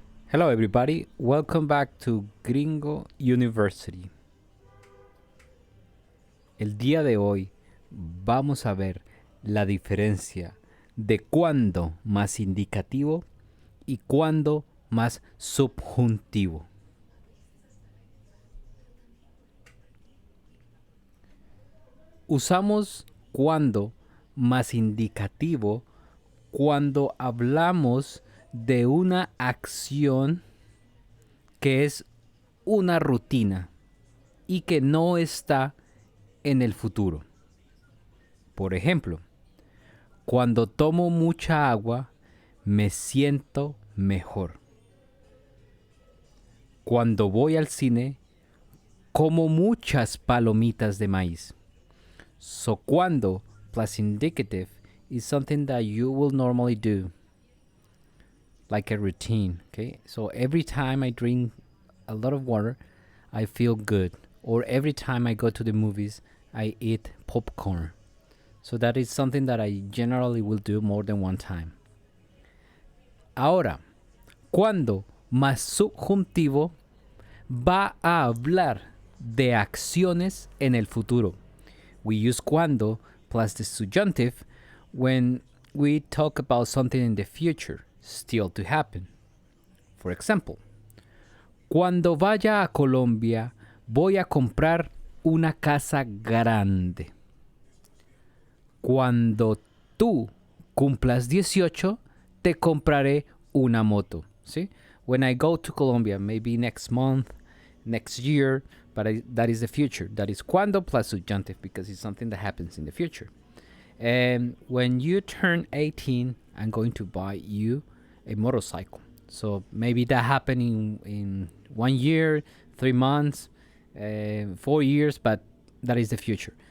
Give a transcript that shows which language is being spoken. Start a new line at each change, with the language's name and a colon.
English: Hello everybody, welcome back to Gringo University.
Spanish: El día de hoy vamos a ver la diferencia de cuándo más indicativo y cuándo más subjuntivo. Usamos cuándo más indicativo cuando hablamos de una acción que es una rutina y que no está en el futuro. Por ejemplo, cuando tomo mucha agua, me siento mejor. Cuando voy al cine, como muchas palomitas de maíz.
English: So cuando plus indicative is something that you will normally do, like a routine, okay? So every time I drink a lot of water, I feel good. Or every time I go to the movies, I eat popcorn. So that is something that I generally will do more than one time.
Spanish: Ahora, cuando más subjuntivo va a hablar de acciones en el futuro.
English: We use cuando plus the subjunctive when we talk about something in the future, still to happen.
Spanish: For example, cuando vaya a Colombia, voy a comprar una casa grande. Cuando tú cumplas 18, te compraré una moto. ¿Sí?
English: When I go to Colombia, maybe next month, next year, but that is the future. That is cuando plus subjunctive because it's something that happens in the future. And when you turn 18, I'm going to buy you a motorcycle. So maybe that happened in 1 year, 3 months, 4 years, but that is the future.